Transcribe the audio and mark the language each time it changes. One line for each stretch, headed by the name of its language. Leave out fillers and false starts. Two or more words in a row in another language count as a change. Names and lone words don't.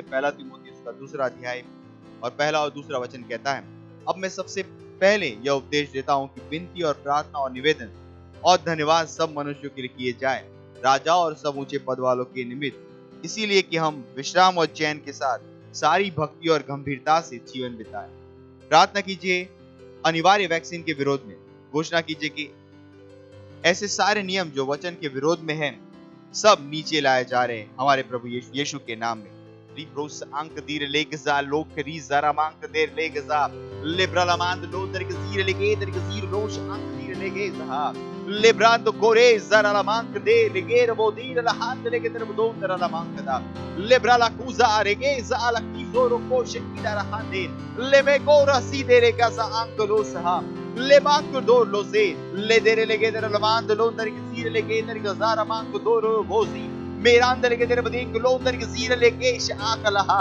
Hindi: पहला तीमुथियुस का 2 अध्याय और पहला और दूसरा वचन कहता है, अब मैं सबसे पहले यह उपदेश देता हूँ कि विनती और प्रार्थना और निवेदन और धन्यवाद सब मनुष्यों के लिए किए जाए, राजा और सब ऊंचे पद वालों के निमित्त, इसीलिए कि हम विश्राम और चैन के साथ सारी भक्ति और गंभीरता से जीवन बिताएं। प्रार्थना कीजिए अनिवार्य वैक्सीन के विरोध में। घोषणा कीजिए कि ऐसे सारे नियम जो वचन के विरोध में हैं, सब नीचे लाए जा रहे हैं हमारे प्रभु यीशु के नाम में। रिब्रोस अंक दीर लेगजा लोकरी जरा मांक देर लेगजा लिब्रलामांद लो दरगजीर लेगे दरगजीर लोश अंक दीर लेगे जहा लिब्रांद कोरे जरा ला मांक दे लेगे रबो दीर ला हाथ लेगे तेरे बदो तेरा ला मांक दा लिब्राला कुजा रेगे जाला की जोरो को शकीदा रहा दे लेमे को रसी दे रेगा सा अंक लो सहा ले मांक दो लो से ले दे लेगे तेरा ला मांद लो दरगजीर लेगे दरगजारा मांक दो रो बोजी मेरा अंदर के तेरे बदिंग लो अंदर के जीर लेके आकलहा